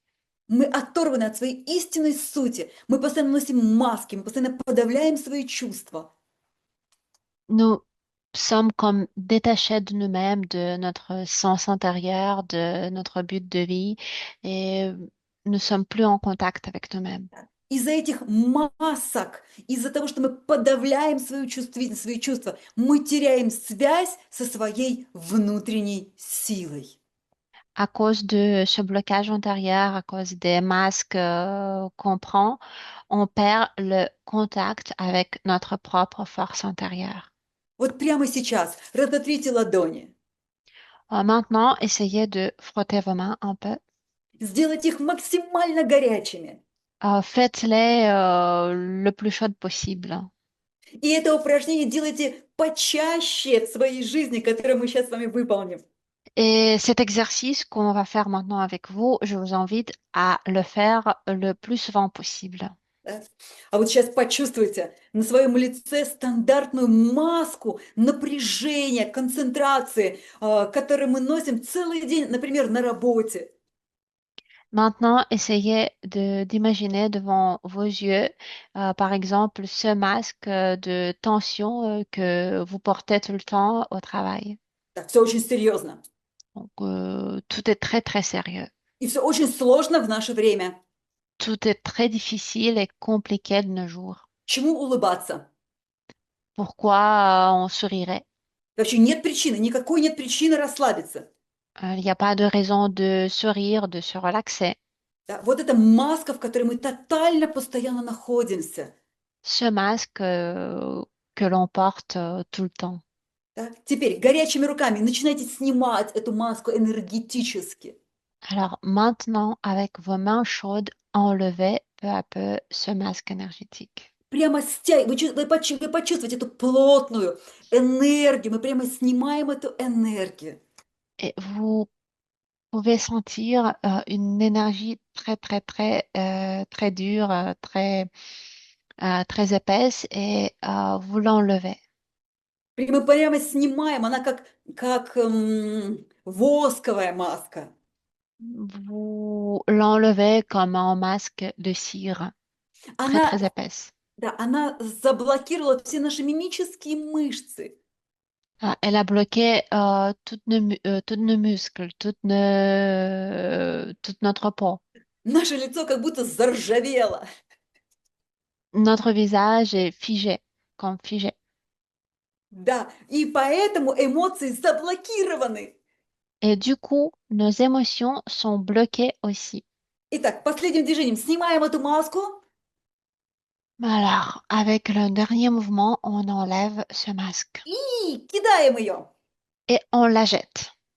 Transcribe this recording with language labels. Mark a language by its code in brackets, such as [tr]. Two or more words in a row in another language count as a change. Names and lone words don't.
[ru] Мы оторваны от своей истинной сути. Мы постоянно носим маски, мы постоянно подавляем свои чувства. [fr] Nous sommes comme détachés de nous-mêmes, de notre sens intérieur, de notre but de vie et nous sommes plus en contact avec nous-mêmes. [ru] Из-за этих масок, из-за того, что мы подавляем свою чувствительность, свои чувства, мы теряем связь со своей внутренней силой. [fr] À cause de ce blocage intérieur, à cause des masques qu'on prend, on perd le contact avec notre propre force intérieure. [ru] Вот прямо сейчас разотрите ладони, [fr] Maintenant, essayez de frotter vos mains un peu. [ru] сделайте их максимально горячими. [fr] Faites-les le plus chaudes possible. [ru] И это упражнение делайте почаще в своей жизни, которое мы сейчас с вами выполним. [fr] Et cet exercice qu'on va faire maintenant avec vous, je vous invite à le faire le plus souvent possible. [ru] Да? А вот сейчас почувствуйте на своем лице стандартную маску напряжения, концентрации, которую мы носим целый день, например, на работе. [fr] Maintenant, essayez d'imaginer devant vos yeux, par exemple, ce masque de tension que vous portez tout le temps au travail. [ru] Так, все очень серьезно. [fr] Donc, tout est très, très sérieux. [ru] И все очень сложно в наше время. [fr] Tout est très difficile et compliqué de nos jours. [ru] Чему улыбаться? [fr] Pourquoi on sourirait? [ru] Вообще нет причины, никакой нет причины расслабиться. [fr] Il n'y a pas de raison de sourire, de se relaxer. [ru] Да? Вот эта маска, в которой мы тотально постоянно находимся. [fr] Ce masque que l'on porte tout le temps. [ru] Да? Теперь горячими руками начинайте снимать эту маску энергетически. [fr] Alors maintenant, avec vos mains chaudes, enlevez peu à peu ce masque énergétique. [ru] Прямо вы почувствуете эту плотную энергию, мы прямо снимаем эту энергию. [fr] Et vous pouvez sentir une énergie très, très, très, très dure, très épaisse et vous l'enlevez. [ru] Мы прямо снимаем, она как восковая маска. [fr] Vous l'enlevez comme un masque de cire, très, [ru] Она, [fr] très épaisse. [ru] да, она заблокировала все наши мимические мышцы. [fr] Elle a bloqué toutes nos muscles, toute notre peau. [ru] Наше лицо как будто заржавело. [fr] Notre visage est figé, comme figé. [ru] Да, и поэтому эмоции заблокированы. [fr] Et du coup, nos émotions sont bloquées aussi. [ru] Итак, последним движением снимаем эту маску [fr] Alors, avec le dernier mouvement, on enlève ce masque [ru] и кидаем ее. [fr] et on la jette.